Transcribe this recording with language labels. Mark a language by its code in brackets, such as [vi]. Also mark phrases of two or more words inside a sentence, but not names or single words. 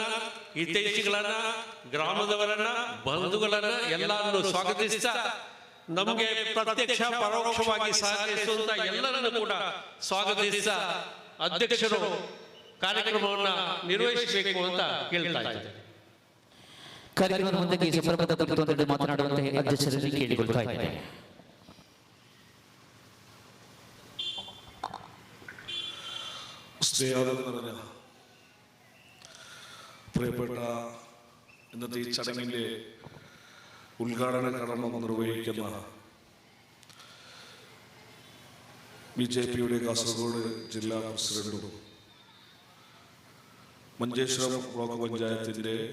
[kn] ಹಿತೈಷಿಗಳನ್ನ, ಗ್ರಾಮದವರನ್ನ, ಬಂಧುಗಳನ್ನ ಎಲ್ಲರನ್ನು ಸ್ವಾಗತಿಸ್ತಾ ನಮಗೆ ಪ್ರತ್ಯಕ್ಷ ಪರೋಕ್ಷವಾಗಿ ಸಹಕರಿಸುವಂತ ಎಲ್ಲರನ್ನು ಕೂಡ ಸ್ವಾಗತಿಸ್ತಾ ಅಧ್ಯಕ್ಷರು ಕಾರ್ಯಕ್ರಮವನ್ನು ನಿರ್ವಹಿಸಬೇಕು ಅಂತ ಕೇಳ್ತಾ ಇದ್ದಾರೆ. ಕಾರ್ಯಕ್ರಮದ ಮುಂದೆ ಸುಪ್ರಭಾತ ಕುರಿತು ಮಾತನಾಡುವಂತೆ ಅಧ್ಯಕ್ಷರಲ್ಲಿ ಕೇಳಿಕೊಳ್ತಾ ಇದ್ದಾರೆ. [ml] സ്നേഹം പ്രിയപ്പെട്ട ഇന്നത്തെ ഈ ചടങ്ങിൻ്റെ ഉദ്ഘാടന കർമ്മം നിർവഹിക്കുന്ന BJPയുടെ കാസർഗോഡ് ജില്ലാ പ്രസിഡന്റും മഞ്ചേശ്വരം ബ്ലോക്ക് പഞ്ചായത്തിൻ്റെ